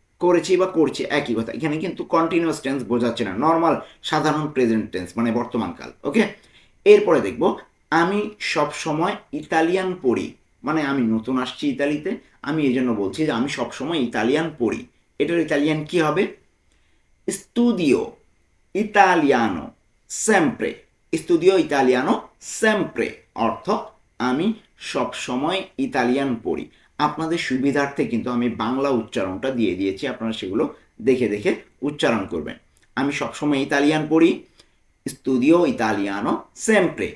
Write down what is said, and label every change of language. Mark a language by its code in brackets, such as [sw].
[bn] করেছি বা করছি একই কথা, এখানে কিন্তু কন্টিনিউয়াস টেন্স বোঝাচ্ছে না, নর্মাল সাধারণ প্রেজেন্ট টেন্স, মানে বর্তমানকাল। ওকে, এরপরে দেখব আমি সব সময় ইতালিয়ান পড়ি। মানে আমি নতুন আসছি ইতালিতে, আমি এই জন্য বলছি যে আমি সব সময় ইতালিয়ান পড়ি। এটার ইতালিয়ান কি হবে? [it] studio italiano sempre। studio italiano sempre [bn] অর্থ আমি সব সময় ইতালিয়ান পড়ি। আপনাদের সুবিধার্থে কিন্তু আমি বাংলা উচ্চারণটা দিয়ে দিয়েছি, আপনারা সেগুলো দেখে দেখে উচ্চারণ করবেন। আমি সবসময় ইতালিয়ান পড়ি, [it] স্তুদিও ইতালিয়ানো সেম্প্রে।